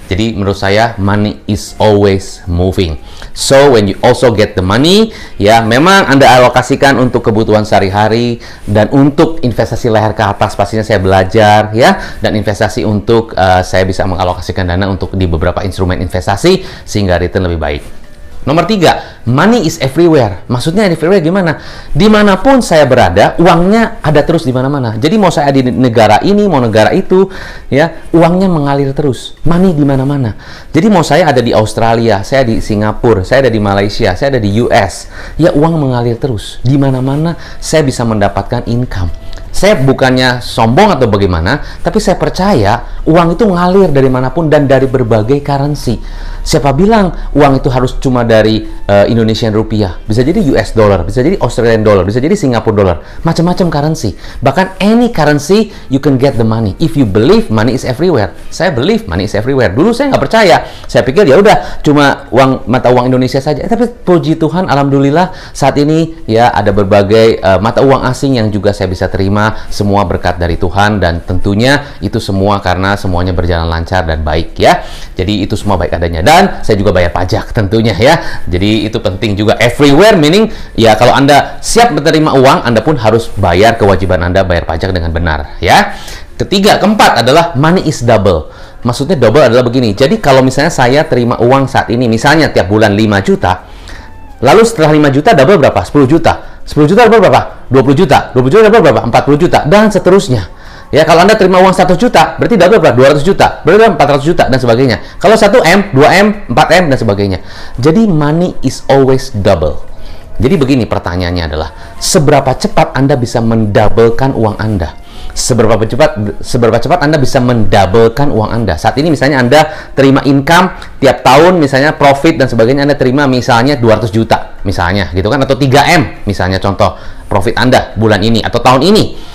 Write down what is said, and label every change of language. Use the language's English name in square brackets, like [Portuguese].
[Indonesian] Jadi menurut saya [English] money is always moving. So when you also get the money, [Indonesian] ya memang Anda alokasikan untuk kebutuhan sehari-hari dan untuk investasi leher ke atas pastinya saya belajar ya, dan investasi untuk saya bisa mengalokasikan dana untuk di beberapa instrumen investasi sehingga return lebih baik. [English] Nomor 3, money is everywhere. [Indonesian] Maksudnya everywhere gimana? Dimanapun saya berada, uangnya ada terus di mana-mana. Jadi mau saya di negara ini, mau negara itu, ya, uangnya mengalir terus. Money di mana-mana. Jadi mau saya ada di Australia, saya di Singapura, saya ada di Malaysia, saya ada di US, ya uang mengalir terus. Di mana-mana saya bisa mendapatkan income. Saya bukannya sombong atau bagaimana, tapi saya percaya uang itu ngalir dari manapun dan dari berbagai currency. Siapa bilang uang itu harus cuma dari Indonesian rupiah? Bisa jadi US dollar, bisa jadi Australian dollar, bisa jadi Singapore dollar, macam-macam currency. [English] Bahkan any currency you can get the money. If you believe money is everywhere, saya believe money is everywhere. [Indonesian] Dulu saya nggak percaya, saya pikir ya udah cuma mata uang Indonesia saja. Tapi puji Tuhan, alhamdulillah saat ini ya ada berbagai mata uang asing yang juga saya bisa terima. Semua berkat dari Tuhan, dan tentunya itu semua karena semuanya berjalan lancar dan baik ya. Jadi itu semua baik adanya, dan saya juga bayar pajak tentunya ya. Jadi itu penting juga. [English] Everywhere meaning [Indonesian] ya kalau Anda siap menerima uang, Anda pun harus bayar kewajiban Anda bayar pajak dengan benar ya. Ketiga, keempat adalah [English] money is double. [Indonesian] Maksudnya double adalah begini. Jadi kalau misalnya saya terima uang saat ini, misalnya tiap bulan 5 juta, lalu setelah 5 juta double berapa? 10 juta. 10 juta double berapa? 20 juta. 20 juta double berapa? 40 juta. Dan seterusnya. Ya, kalau Anda terima uang 1 juta, berarti double berapa? 200 juta. Berarti 400 juta, dan sebagainya. Kalau 1M, 2M, 4M, dan sebagainya. [English] Jadi, money is always double. [Indonesian] Jadi begini pertanyaannya adalah, seberapa cepat Anda bisa mendoublekan uang Anda? Seberapa cepat Anda bisa mendoublekan uang Anda? Saat ini misalnya Anda terima income tiap tahun, misalnya profit dan sebagainya, Anda terima misalnya 200 juta misalnya gitu kan, atau 3M misalnya contoh profit Anda bulan ini atau tahun ini.